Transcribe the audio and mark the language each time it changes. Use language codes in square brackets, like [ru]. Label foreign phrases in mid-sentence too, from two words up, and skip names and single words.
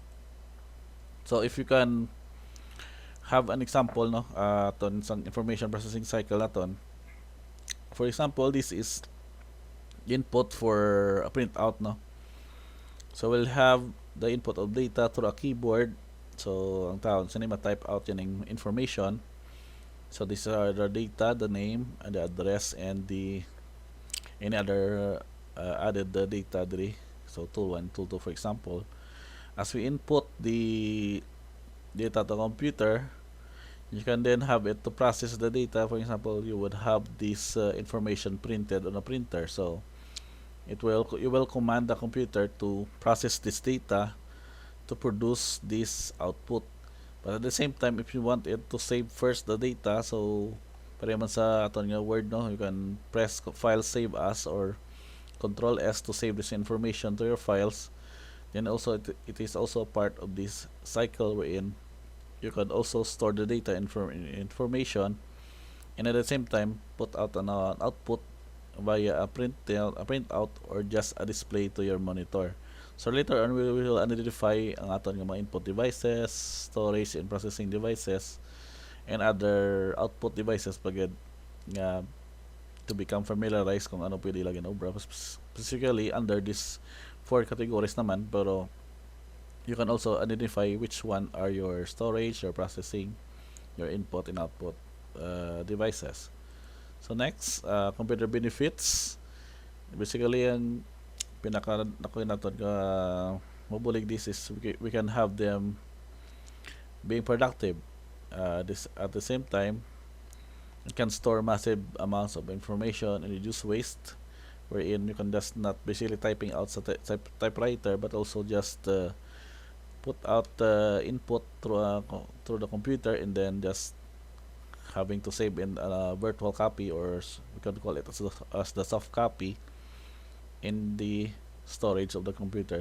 [en] So if you can have an example, no, ton isang information processing cycle naton. For example, this is input for a printout, no. So we'll have the input of data through a keyboard. [hil] So ang tao sa ma-type out yan ng information. [en] So these are the data, the name, and the address, and the any other added the data diri. So tool 1, tool 2 for example. As we input the data to computer, you can then have it to process the data. For example, you would have this information printed on a printer. So you will command the computer to process this data to produce this output. But at the same time, if you want it to save first the data, so [hil] pareho man sa aton nga Word, [en] no, you can press file save as or Control S to save this information to your files. Then also it is also part of this cycle wherein you can also store the data information, and at the same time put out an output via a printout or just a display to your monitor. So later on we will identify [hil] ang aton nga mga [en] input devices, storage and processing devices, and other output devices [hil] pagid nga [en] to become familiarized [hil] kung ano pwede ilagay na obra, [en] specifically under this four categories naman, pero you can also identify which one are your storage, your processing, your input and output devices. So next, computer benefits. Basically, [hil] ang pinaka nakuha natin ka mabulig [en] this is we can have them being productive. This at the same time, it can store massive amounts of information and reduce waste, wherein you can just not basically typing out sa typewriter but also just put out the input through the computer and then just having to save in a virtual copy, or we can call it as the soft copy in the storage of the computer.